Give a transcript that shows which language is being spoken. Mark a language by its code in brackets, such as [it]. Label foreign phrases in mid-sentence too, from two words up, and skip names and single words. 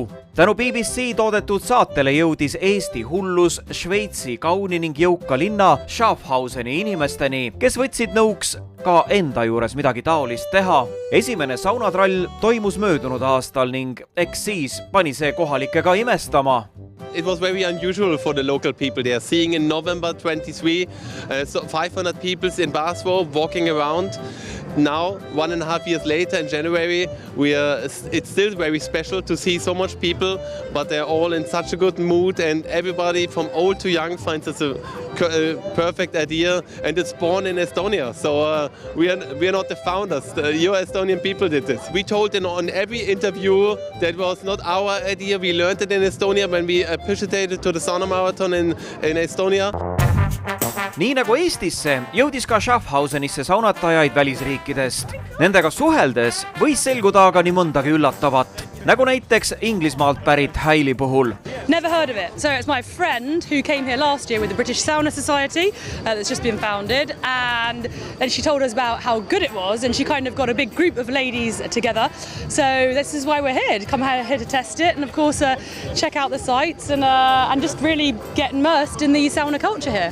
[et] Tänu BBC toodetud saatele jõudis Eesti hullus Šveitsi kauni ning jõuka linna Schaffhauseni inimesteni, kes võtsid nõuks ka enda juures midagi taolist teha. Esimene saunatrall toimus möödunud aastal ning eks siis pani see kohalikega imestama. [en] It was very unusual for the local people there. Seeing in November 23, 500 people in bathrobe walking around. Now, 1.5 years later in January, it's still very special to see so much people, but they're all in such a good mood and everybody from old to young finds this a perfect idea, and it's born in Estonia. So we are not the founders. Your Estonian people did this. We told on every interview that was not our idea. We learned it in Estonia when we participated to the sauna marathon in Estonia. [et] Nii nagu Eestisse jõudis ka Schaffhausenisse saunatajaid välisriikidest. Nendega suheldes võis selguda aga nii mõndagi üllatavat, nagu näiteks Inglismaalt pärit Hailey puhul. [en] Never heard of it. So it's my friend who came here last year with the British Sauna Society that's just been founded, and then she told us about how good it was, and she kind of got a big group of ladies together. So this is why we're here, to come here to test it and of course check out the sites and just really get immersed in the sauna culture here.